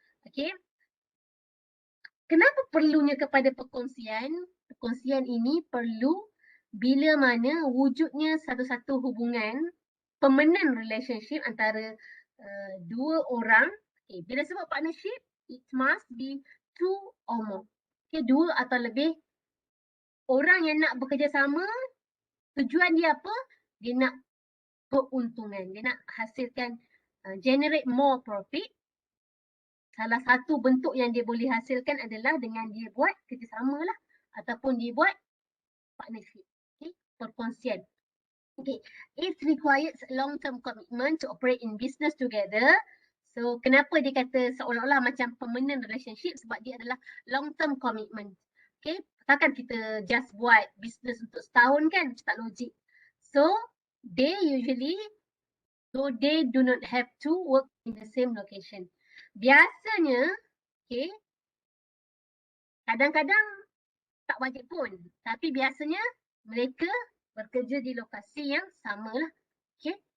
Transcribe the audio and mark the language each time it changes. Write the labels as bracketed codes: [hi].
[ms] Okay. Kenapa perlunya kepada perkongsian? Perkongsian ini perlu bila mana wujudnya satu-satu hubungan permanent relationship antara dua orang. Okay. Bila sebut [en] partnership, it must be two or more. Okay. [ms] Dua atau lebih orang yang nak bekerjasama. Tujuan dia apa? Dia nak keuntungan. Dia nak hasilkan, [en] generate more profit. [ms] Salah satu bentuk yang dia boleh hasilkan adalah dengan dia buat kerjasama lah. Ataupun dia buat partnership. Okay? Perkongsian. Okay. [en] It requires long-term commitment to operate in business together. [ms] So, kenapa dia kata seolah-olah macam permanent relationship? Sebab dia adalah long-term commitment. Okay. Takkan kita just buat business untuk setahun kan? Tak logik. [en] So, they usually, so they do not have to work in the same location. [ms] Biasanya, okay, kadang-kadang tak wajib pun. Tapi biasanya mereka bekerja di lokasi yang sama lah. Okay.